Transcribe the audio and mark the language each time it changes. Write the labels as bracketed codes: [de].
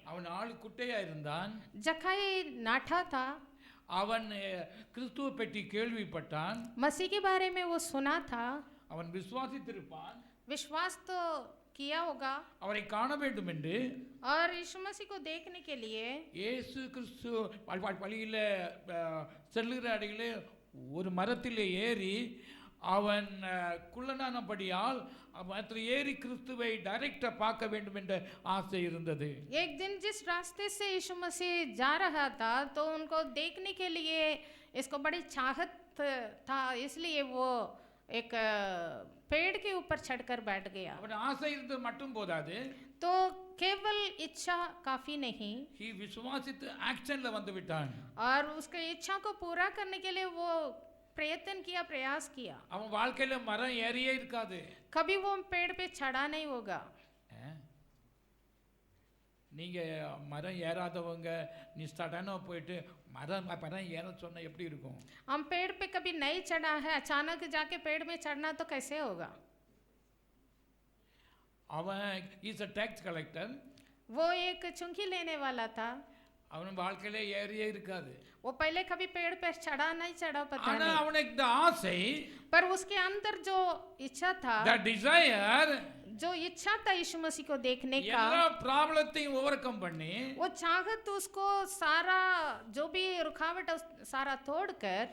[ta] அவன் ஆளு குட்டையா இருந்தான், [hi] जकाई नाठा था, [ta] அவன் கிறிஸ்துவை பற்றி கேள்விப்பட்டான், [hi] मसीह के बारे में वो सुना था, [ta] அவன் விசுவாசித்திருப்பான், [hi] विश्वास तो किया होगा, [ta] அவரை காண வேண்டும் என்று [hi] और यीशु मसीह को देखने के लिए [ta] இயேசு கிறிஸ்து வழியில செல்லுகிற அடியிலே ஒரு மரத்திலே ஏறி அவன் குள்ளனானபடியால் மரத்தில் ஏறி கிறிஸ்துவை டைரக்டா பார்க்க வேண்டும் என்ற ஆசை இருந்தது. [hi] एक दिन जिस रास्ते से यीशु मसीह जा रहा था तो उनको देखने के लिए इसको बड़ी चाहत था, इसलिए वो एक पेड़ के ऊपर चढ़कर बैठ गया. [ta] அவன் ஆசை இருந்தது மட்டும் போதாது, [hi] तो केवल इच्छा काफी नहीं, [en] he [ta] விசுவாசித்து ஆக்ஷன்ல வந்து விட்டான். [hi] और उसके इच्छा को पूरा करने के लिए वो प्रयत्न किया, प्रयास किया. [ta] அவன் வாழ்க்கையில மரம் ஏறியே இருக்காது. [hi] कभी वो पेड़ पे चढ़ा नहीं होगा. [ta] நீங்க மரம் ஏறாதவங்க நிஸ்டாடான போயிட்டு மரம் ஏற சொன்னா எப்படி இருக்கும்? [hi] हम पेड़ पे कभी नहीं चढ़ा है, अचानक जाके पेड़ में चढ़ना तो कैसे होगा? [ta] அவன் [en] Is a tax collector. [hi] वो एक चुंगी लेने वाला था. [ta] அவன் வாழ்க்கையில ஏறியே இருக்காது. [hi] वो पहले कभी पेड़ पे चढ़ा नहीं चढ़ा पता [ta] ஆனா [hi] नहीं, [ta] அவனுக்கு இந்த ஆசை, [hi] पर उसके अंदर जो इच्छा था, [en] the desire, [hi] जो इच्छा था यीशु मसीह को देखने का, [ta] எல்லா ப்ராப்ளத்தையும் ஓவர்கம் பண்ணி [hi] वो चाहत उसको सारा जो भी रुकावट सारा तोड़कर